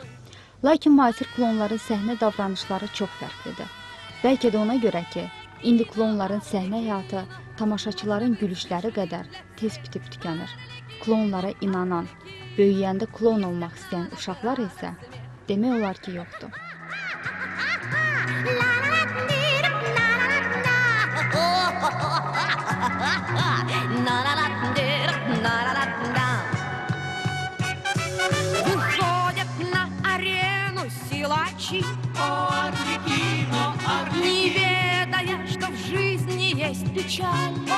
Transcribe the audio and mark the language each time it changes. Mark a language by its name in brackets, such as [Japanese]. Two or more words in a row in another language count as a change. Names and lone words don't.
[Azerbaijani] Lakin müasir klonların səhnə davranışları çox fərqlidir. Bəlkə də ona görə ki, indi klonların səhnə həyatı tamaşaçıların gülüşləri qədər tez bitib tükənir. Klonlara inanan, böyüyəndə klon olmaq istəyən uşaqlar isə demək olar ki, yoxdur. [Russian] Выходят на арену силачи, не ведая, что в жизни есть печаль.